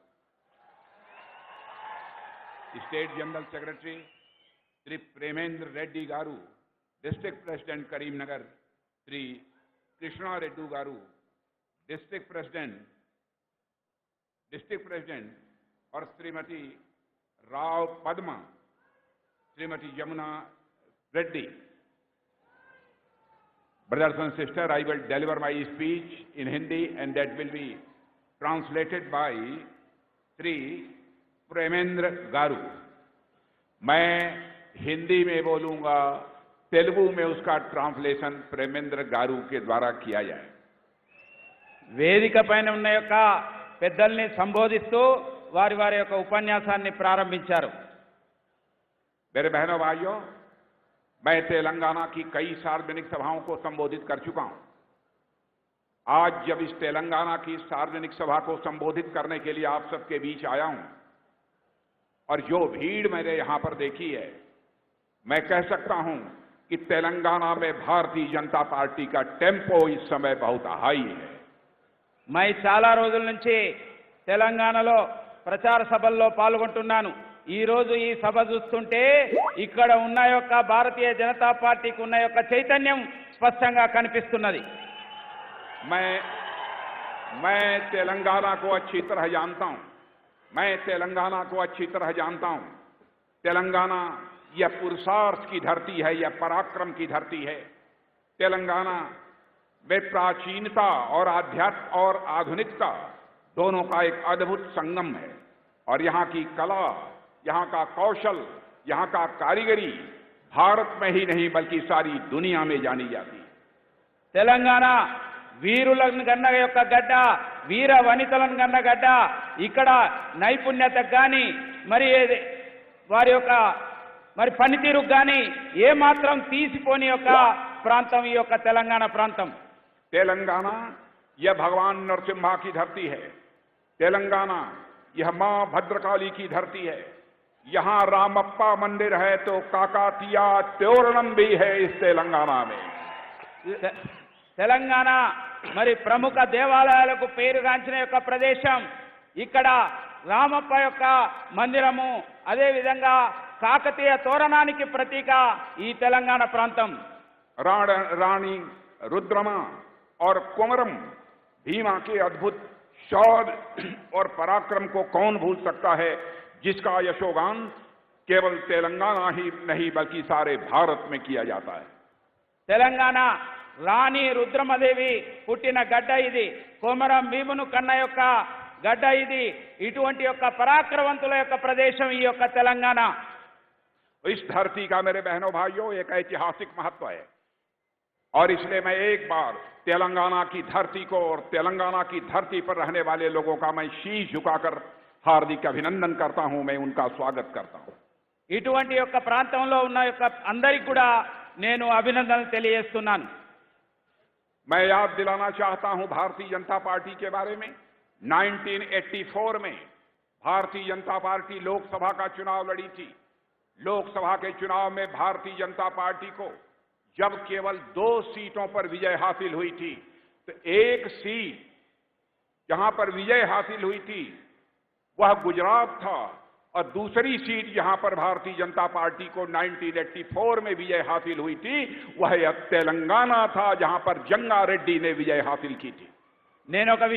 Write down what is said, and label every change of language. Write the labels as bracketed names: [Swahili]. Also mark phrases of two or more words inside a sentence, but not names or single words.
[English] State General Secretary श्री प्रेमेंद्र रेड्डी गारू, District President करीमनगर श्री कृष्णा रेड्डी गारू, District President [Hindi] और श्रीमती [English] राव पद्मा, श्रीमती यमुना रेड्डी. Brothers and sisters, I will deliver my speech in Hindi and that will be translated by Sri प्रेमेंद्र गारू. [Hindi] मैं हिंदी में बोलूंगा, तेलुगु में उसका ट्रांसलेशन प्रेमेंद्र गारू के द्वारा किया जाए. [Telugu] వేదిక పైన ఉన్న యొక్క పెద్దల్ని సంబోధిస్తూ వారి వారి యొక్క ఉపన్యాసాన్ని ప్రారంభించారు. [Hindi] मेरे बहनों भाइयों, मैं तेलंगाना की कई सार्वजनिक सभाओं को संबोधित कर चुका हूं. आज जब इस तेलंगाना की सार्वजनिक सभा को संबोधित करने के लिए आप सबके बीच आया हूं और जो भीड़ मैंने यहां पर देखी है, मैं कह सकता हूं कि तेलंगाना में भारतीय जनता पार्टी का टेम्पो इस समय बहुत हाई है. [Telugu] मैं చాలా రోజుల నుంచి తెలంగాణలో ప్రచార సభల్లో పాల్గొంటున్నాను. ఈ రోజు ఈ సభ చూస్తుంటే ఇక్కడ ఉన్న యొక్క భారతీయ జనతా పార్టీకి ఉన్న యొక్క చైతన్యం స్పష్టంగా కనిపిస్తున్నది. [Hindi] मैं तेलंगाना को अच्छी तरह जानता हूं. तेलंगाना यह पुरुषार्थ की धरती है, यह पराक्रम की धरती है. तेलंगाना में प्राचीनता और आध्यात्म और आधुनिकता दोनों का एक अद्भुत संगम है और यहाँ की कला, यहाँ का कौशल, यहाँ का कारीगरी भारत में ही नहीं बल्कि सारी दुनिया में जानी जाती है. [Telugu] తెలంగాణ వీరులను గన్న యొక్క గడ్డ, వీర వనితలను గన్న గడ్డ. ఇక్కడ నైపుణ్యతకు కానీ మరి వారి యొక్క మరి పనితీరుకు కానీ ఏమాత్రం తీసిపోని యొక్క ప్రాంతం ఈ యొక్క తెలంగాణ ప్రాంతం. [Hindi] तेलंगाना यह भगवान नरसिम्हा की धरती है. तेलंगाना यह मां भद्रकाली की धरती है. यहां रामप्पा मंदिर है तो काकातिया तोरणम भी है इस तेलंगाना में. [Telugu] తెలంగాణ మరి ప్రముఖ దేవాలయాలకు పేరుగాంచిన యొక్క ప్రదేశం. ఇక్కడ రామప్ప యొక్క మందిరము, అదే విధంగా కాకతీయ తోరణానికి ప్రతీక ఈ తెలంగాణ ప్రాంతం. [Hindi] रानी रुद्रमा और कुमरम भीमा के अद्भुत शौर्य और पराक्रम को कौन भूल सकता है, जिसका यशोगान केवल तेलंगाना ही नहीं बल्कि सारे भारत में किया जाता है. [Telugu] తెలంగాణ రాణి రుద్రమదేవి పుట్టిన గడ్డ ఇది. కొమరం భీమును కన్న యొక్క గడ్డ ఇది. ఇటువంటి యొక్క పరాక్రమవంతుల యొక్క ప్రదేశం ఈ యొక్క తెలంగాణ. [Hindi] इस धरती का मेरे बहनों भाइयों एक ऐतिहासिक महत्व है और इसलिए मैं एक बार तेलंगाना की धरती को और तेलंगाना की धरती पर रहने वाले लोगों का मैं शीश झुकाकर हार्दिक अभिनंदन करता हूं, मैं उनका स्वागत करता हूं. [Telugu] ఇటువంటి యొక్క ప్రాంతంలో ఉన్న యొక్క అందరికీ కూడా నేను అభినందనలు తెలియజేస్తున్నాను. [Hindi] मैं याद दिलाना चाहता हूं भारतीय जनता पार्टी के बारे में. 1984 में भारतीय जनता पार्टी लोकसभा का चुनाव लड़ी थी. लोकसभा के चुनाव में भारतीय जनता पार्टी को जब केवल 2 सीटों पर विजय हासिल हुई थी, तो एक सीट जहां पर विजय हासिल हुई थी वह गुजरात था और दूसरी सीट जहां पर भारतीय जनता पार्टी को 1984 में विजय हासिल हुई थी वह तेलंगाना था, जहां पर जंगा रेड्डी ने विजय हासिल की थी.